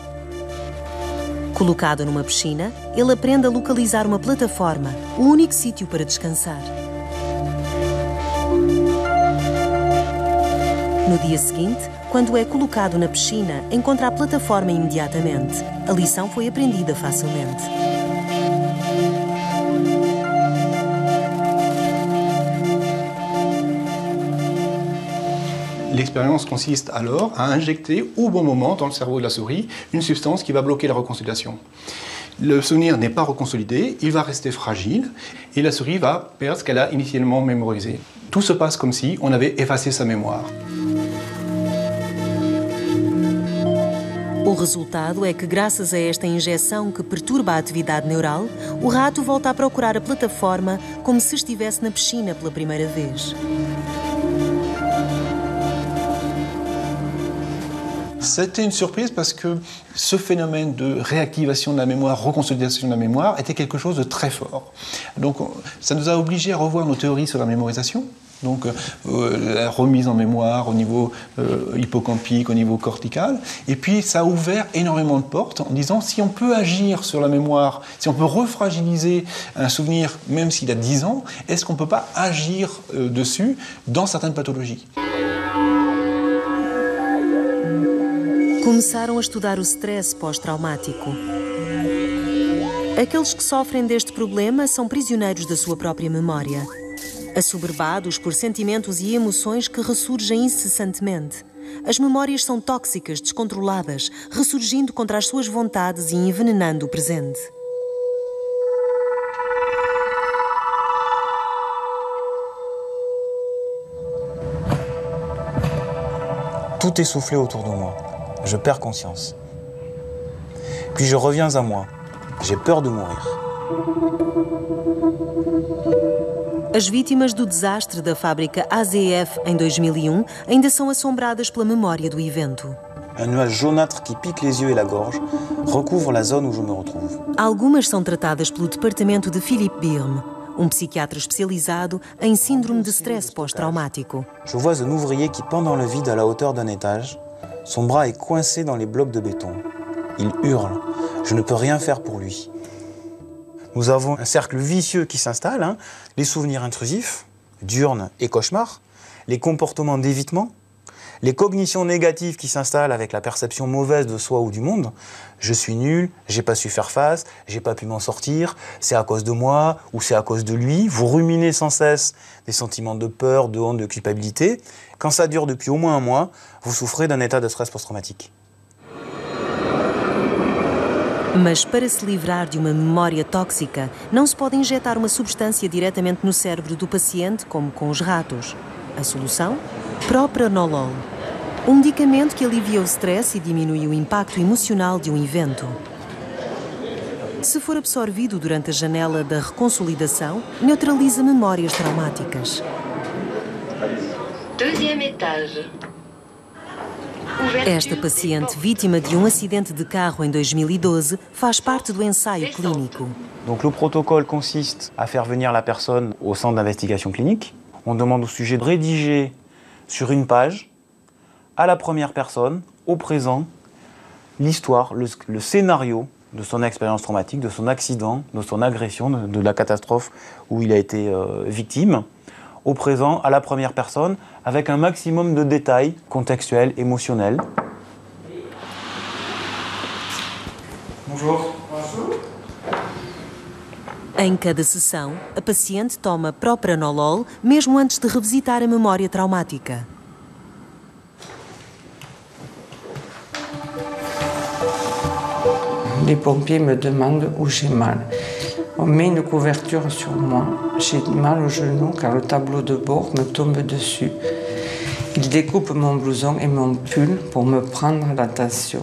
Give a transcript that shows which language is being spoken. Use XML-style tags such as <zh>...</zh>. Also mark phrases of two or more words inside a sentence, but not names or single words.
<pt>Colocado numa piscina, ele aprende a localizar uma plataforma, o único sítio para descansar. No dia seguinte, quando é colocado na piscina, encontra a plataforma imediatamente. A lição foi aprendida facilmente.</pt> <fr>L'expérience consiste alors à injecter au bon moment dans le cerveau de la souris une substance qui va bloquer la reconsolidation. Le souvenir n'est pas reconsolidé, il va rester fragile et la souris va perdre ce qu'elle a initialement mémorisé. Tout se passe comme si on avait effacé sa mémoire.</fr> <pt>O resultado é que, graças a esta injeção que perturba a atividade neural, o rato volta a procurar a plataforma como se estivesse na piscina pela primeira vez.</pt> <fr>C'était une surprise parce que ce phénomène de réactivation de la mémoire, reconsolidation de la mémoire, était quelque chose de très fort. Donc ça nous a obligés à revoir nos théories sur la mémorisation. Donc la remise en mémoire au niveau hippocampique, au niveau cortical. Et puis ça a ouvert énormément de portes en disant si on peut agir sur la mémoire, si on peut refragiliser un souvenir même s'il a 10 ans, est-ce qu'on ne peut pas agir dessus dans certaines pathologies?</fr> <pt>Começaram a estudar o stress pós-traumático. Aqueles que sofrem deste problema são prisioneiros da sua própria memória, assoberbados por sentimentos e emoções que ressurgem incessantemente. As memórias são tóxicas, descontroladas, ressurgindo contra as suas vontades e envenenando o presente.</pt> <fr>Tout est soufflé autour de moi. Je perds conscience. Puis je reviens à moi. J'ai peur de mourir.</fr> <pt>As vítimas do desastre da fábrica AZF em 2001 ainda são assombradas pela memória do evento.</pt> <fr>Un nuage jaunâtre qui pique les yeux et la gorge recouvre la zone où je me retrouve.</fr> <pt>Algumas são tratadas pelo departamento de Philippe Birme, psiquiatra especializado em síndrome de stress pós-traumático.</pt> <fr>Je vois un ouvrier qui pend dans le vide à la hauteur d'un étage. Son bras est coincé dans les blocs de béton. Il hurle. Je ne peux rien faire pour lui. Nous avons un cercle vicieux qui s'installe, les souvenirs intrusifs, diurnes et cauchemars, les comportements d'évitement, les cognitions négatives qui s'installent avec la perception mauvaise de soi ou du monde. Je suis nul, j'ai pas su faire face, j'ai pas pu m'en sortir, c'est à cause de moi ou c'est à cause de lui. Vous ruminez sans cesse des sentiments de peur, de honte, de culpabilité. Quand ça dure depuis au moins un mois, vous souffrez d'un état de stress post-traumatique.</fr> <pt>Mas para se livrar de uma memória tóxica, não se pode injetar uma substância diretamente no cérebro do paciente, como com os ratos. A solução? Propranolol, medicamento que alivia o stress e diminui o impacto emocional de um evento. Se for absorvido durante a janela da reconsolidação, neutraliza memórias traumáticas.</pt> <fr>Deuxième étage.</fr> <pt>Esta paciente, vítima de um acidente de carro em 2012, faz parte do ensaio clínico.</pt> <fr>Donc le protocole consiste à faire venir la personne au centre d'investigation clinique. On demande au sujet de rédiger sur une page, à la première personne, au présent, l'histoire, le scénario de son expérience traumatique, de son accident, de son agression, de la catastrophe où il a été victime, au présent, à la première personne, avec un maximum de détails contextuels, émotionnels. Bonjour.</fr> <pt>Em cada sessão, a paciente toma propranolol mesmo antes de revisitar a memória traumática.</pt> <fr>Les pompiers me demandent où j'ai mal. On met une couverture sur moi. J'ai mal au genou car le tableau de bord me tombe dessus. Ils découpent mon blouson et mon pull pour me prendre l'attention.</fr>